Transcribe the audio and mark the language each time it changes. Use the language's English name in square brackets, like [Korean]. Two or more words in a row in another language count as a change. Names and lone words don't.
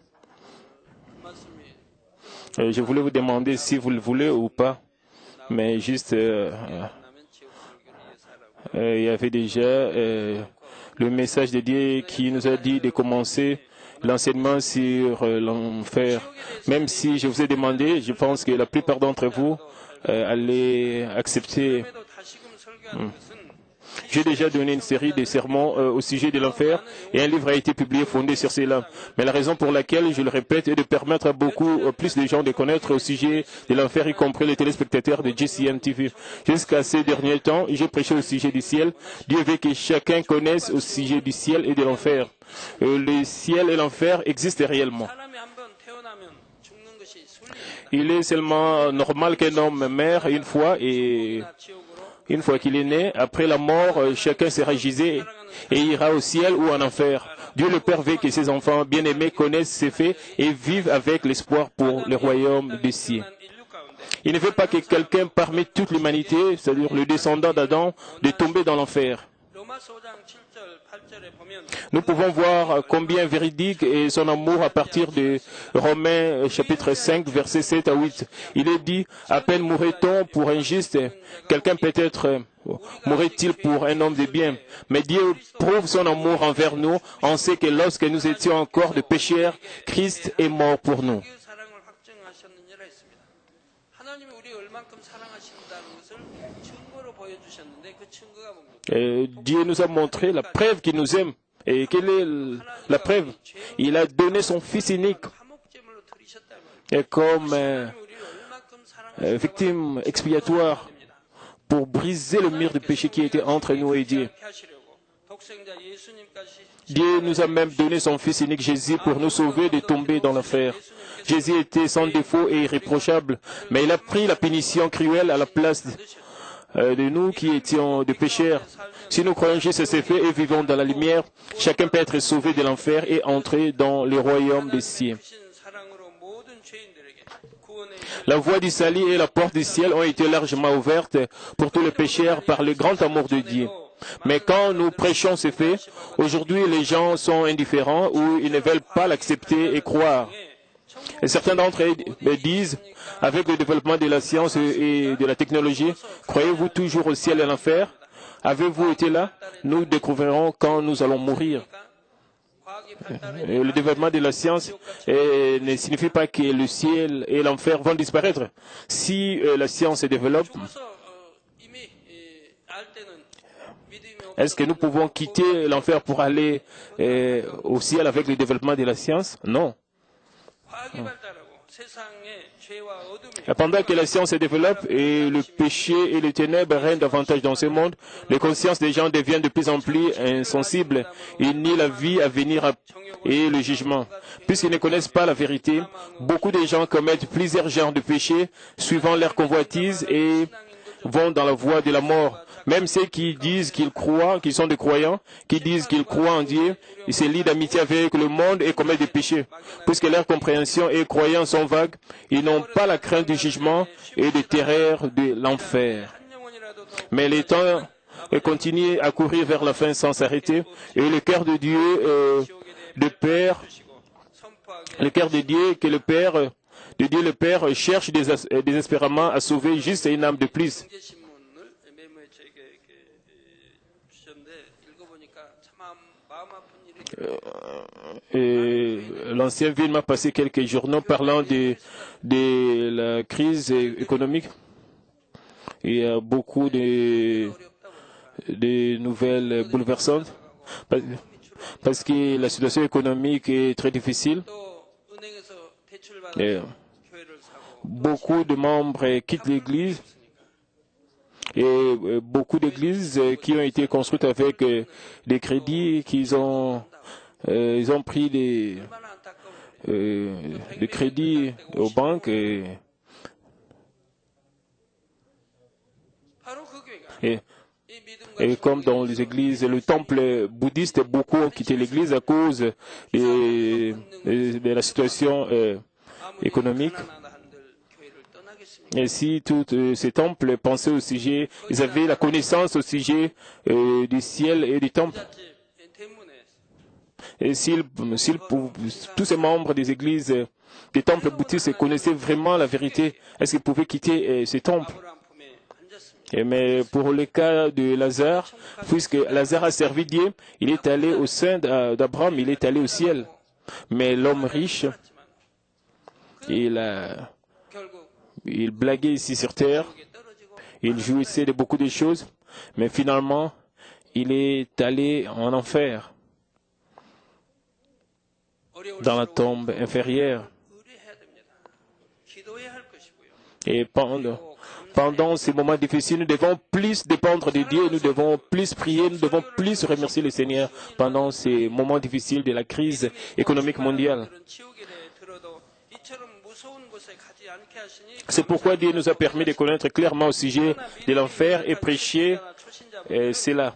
[French] Je voulais vous demander si vous le voulez ou pas, mais juste, il y avait déjà le message de Dieu qui nous a dit de commencer l'enseignement sur l'enfer. Même si je vous ai demandé, je pense que la plupart d'entre vous allait accepter. [Korean] 그럼에도 다시금 설교하는 것은 [French] J'ai déjà donné une série de sermons au sujet de l'enfer et un livre a été publié fondé sur cela. Mais la raison pour laquelle je le répète est de permettre à beaucoup plus de gens de connaître au sujet de l'enfer, y compris les téléspectateurs de JCM TV. Jusqu'à ces derniers temps, j'ai prêché au sujet du ciel. Dieu veut que chacun connaisse au sujet du ciel et de l'enfer. Le ciel et l'enfer existent réellement. [Korean] 사람이 한번 태어나면 죽는 것이 순리입니다. [French] Il est seulement normal qu'un homme meure une fois et [Korean] 지옥으로 [French] une fois qu'il est né, après la mort, chacun sera gisé et ira au ciel ou en enfer. Dieu le Père veut que ses enfants bien-aimés connaissent ces faits et vivent avec l'espoir pour le royaume des cieux. [Korean] 인류 가운데 [French] Il ne veut pas que quelqu'un parmi toute l'humanité, c'est-à-dire le descendant d'Adam, de tomber dans l'enfer. [Korean] 로마서 5장 7절 8절에 보면 [French] Nous pouvons voir combien véridique est son amour à partir de Romains chapitre 5, versets 7 à 8. Il est dit, à peine mourrait-on pour un juste, quelqu'un peut-être mourrait-il pour un homme de bien. Mais Dieu prouve son amour envers nous. On sait que lorsque nous étions encore de pécheurs, Christ est mort pour nous. [Korean] 그 사랑을 확증하셨느니라 했습니다. 하나님이 우리 얼만큼 사랑하신다는 것을 증거로 보여주셨는데 그 증거가 뭡니까? [French] Dieu nous a montré la preuve qu'il nous aime. Et quelle est la preuve? Il a donné son Fils unique [Korean] 화목제물로 드리셨다는 거예요. [French] et comme [Korean] 하나님이 우리를 얼만큼 사랑하신다고 [French] victime expiatoire pour briser le mur de péché qui était entre nous et Dieu. [Korean] 하시려고 독생자 예수님까지 [French] Dieu nous a même donné son Fils unique Jésus pour nous sauver de tomber dans l'enfer. Jésus était sans défaut et irréprochable, mais il a pris la punition cruelle à la place de nous qui étions des pécheurs. Si nous croyons Jésus s'est fait et vivons dans la lumière, chacun peut être sauvé de l'enfer et entrer dans le royaume des cieux. [Korean] 크신 사랑으로 모든 죄인들에게 구원의 [French] La voie du salut et la porte du ciel ont été largement ouvertes pour tous les pécheurs par le grand amour de Dieu. Mais quand nous prêchons ces faits, aujourd'hui les gens sont indifférents ou ils ne veulent pas l'accepter et croire. Et certains d'entre eux me disent, avec le développement de la science et de la technologie, croyez-vous toujours au ciel et à l'enfer? Avez-vous été là? Nous découvrirons quand nous allons mourir. [Korean] 과학이 발달해 [French] Et le développement de la science ne signifie pas que le ciel et l'enfer vont disparaître. Si la science se développe, [Korean] 죽어서 이미 알 때는 믿음이 [French] est-ce que nous pouvons quitter l'enfer pour aller au ciel avec le développement de la science? Non. [Korean] 과학이 발달하고 세상에 죄와 어둠이 [French] Et pendant que la science se développe et le péché et les ténèbres règnent davantage dans ce monde, les consciences des gens deviennent de plus en plus insensibles. Ils nient la vie à venir et le jugement. Puisqu'ils ne connaissent pas la vérité, beaucoup de gens commettent plusieurs genres de péchés suivant leur convoitise et vont dans la voie de la mort. Même ceux qui disent qu'ils croient, qu'ils sont des croyants, qui disent qu'ils croient en Dieu, ils se lient d'amitié avec le monde et commettent des péchés. Puisque leur compréhension et croyance sont vagues, ils n'ont pas la crainte du jugement et de terreur de l'enfer. [Korean] 한 영혼이라도 더 [French] Mais les temps continuent à courir vers la fin sans s'arrêter et le cœur de Dieu, de Père, [Korean] 선포하게 [French] le cœur de Dieu que le Père, de Dieu le Père cherche désespérément à sauver juste une âme de plus. [Korean] 신문을 메모에 저에게 이렇게 주셨는데 읽어보니까 참 마음 아픈 일이 [French] Et l'ancien ville m'a passé quelques journaux parlant de la crise économique. Il y a beaucoup de nouvelles bouleversantes parce que la situation économique est très difficile. [Korean] 또 은행에서 대출 [French] Et [Korean] 받아서 교회를 사고 [French] beaucoup de membres quittent l'Église et beaucoup d'églises qui ont été construites avec des crédits qu'ils ont ils ont pris des [Korean] 얼마나 안타까운데 [French] crédits aux banques [Korean] 바로 그 교회가 [French] et, [Korean] 이 믿음과 [French] et comme dans les églises, le temple bouddhiste, beaucoup ont quitté l'église à cause de la situation économique. [Korean] 가난하나 한들 교회를 떠나겠습니까? [French] Et si tous ces temples pensaient au sujet, ils avaient la connaissance au sujet du ciel et du temple. [Korean] 부잣집 대문에 [French] Et tous ces membres des églises, des temples bouddhistes connaissaient vraiment la vérité, est-ce qu'ils pouvaient quitter ces temples? [Korean] 아브라함 품에 앉았습니다. [French] Mais pour le cas de Lazare, puisque Lazare a servi Dieu, il est allé au sein d'Abraham, il est allé au ciel. Mais l'homme riche, il a [Korean] 결국 [French] il blaguait ici sur terre, [Korean] 지옥에 떨어지고 [French] il jouissait de beaucoup de choses, mais finalement, il est allé en enfer, dans la tombe inférieure. [Korean] 의뢰해야 됩니다. 기도해야 할 것이고요. [French] Et pendant ces moments difficiles, nous devons plus dépendre de Dieu, nous devons plus prier, nous devons plus remercier le Seigneur pendant ces moments difficiles de la crise économique mondiale. [Korean] 지옥에 대해 들어도 이처럼 무서운 곳에 가지 않게 하시니 [French] C'est pourquoi Dieu nous a permis de connaître clairement au sujet de l'enfer et prêcher cela.